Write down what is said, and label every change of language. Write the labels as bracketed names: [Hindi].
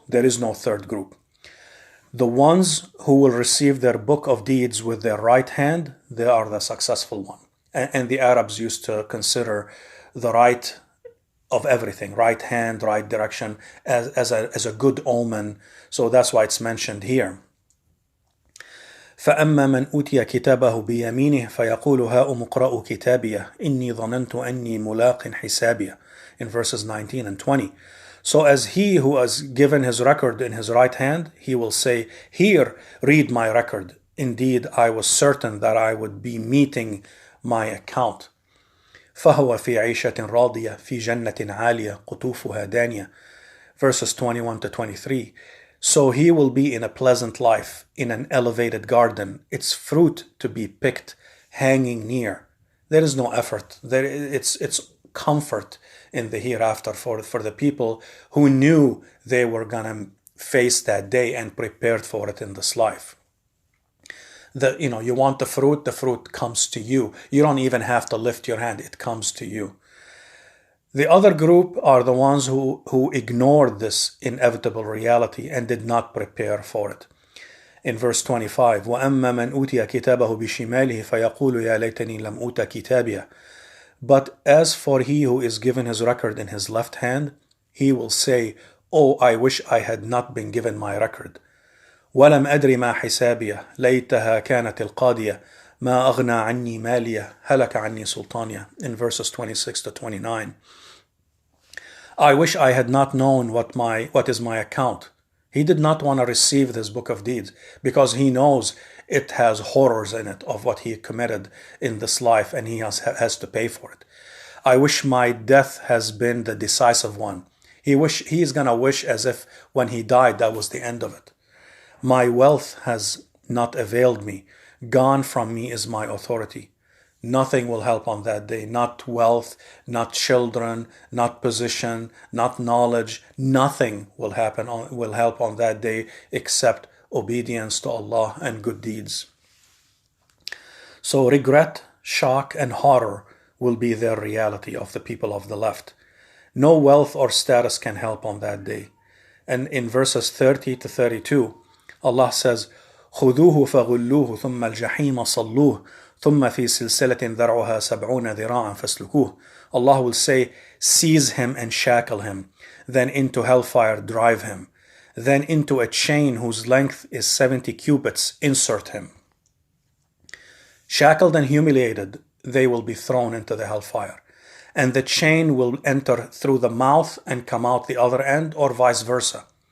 [English] There is no third group. The ones who will receive their book of deeds with their right hand, they are the successful one. And the Arabs used to consider the right of everything, right hand, right direction, as a good omen. So that's why it's mentioned here. [Arabic] فأما من أوتي كتابه بيمينه فيقول هاؤم اقرءوا كتابيه إني ظننت أني ملاق حسابيه, [English] in verses 19 and 20. So as he who has given his record in his right hand, he will say, here, read my record. Indeed, I was certain that I would be meeting my account. [Arabic] فهو في عيشة راضية في جنة عالية قطوفها دانية, [English] verses 21 to 23. So he will be in a pleasant life, in an elevated garden, its fruit to be picked, hanging near. There is no effort. It's comfort in the hereafter for the people who knew they were going to face that day and prepared for it in this life. You want the fruit comes to you. You don't even have to lift your hand, it comes to you. The other group are the ones who ignored this inevitable reality and did not prepare for it. In verse 25, [Arabic] وَأَمَّا مَنْ أُوتِيَ كِتَابَهُ بِشِمَالِهِ فَيَقُولُ يَا لَيْتَنِي لَمْ أُوتَ كِتَابِيَهْ. [English] But as for he who is given his record in his left hand, he will say, oh, I wish I had not been given my record. [Arabic] وَلَمْ أَدْرِ مَا حِسَابِيَهْ لَيْتَهَا كَانَتِ الْقَاضِيَةِ مَا أَغْنَى عَنِّي مَالِيَهْ هَلَكَ عَنِّي سُلْطَانِيَهْ, [English] in verses 26 to 29. I wish I had not known what is my account. He did not want to receive this book of deeds because he knows it has horrors in it of what he committed in this life and he has to pay for it. I wish my death has been the decisive one. He's going to wish as if when he died that was the end of it. My wealth has not availed me. Gone from me is my authority. Nothing will help on that day. Not wealth, not children, not position, not knowledge. Nothing will help on that day except obedience to Allah and good deeds. So regret, shock, and horror will be their reality of the people of the left. No wealth or status can help on that day. And in verses 30 to 32, Allah says, [Arabic] خُذُوهُ فَغُلُّوهُ ثُمَّ الْجَحِيمَ صَلُّوهُ ثُمَّ فِي سِلْسِلَةٍ ذَرْعُهَا سَبْعُونَ ذِرَاعًا فَاسْلُكُوهُ. [English] Allah will say, seize him and shackle him, then into hellfire drive him, then into a chain whose length is 70 cubits insert him. Shackled and humiliated, they will be thrown into the hellfire, and the chain will enter through the mouth and come out the other end, or vice versa.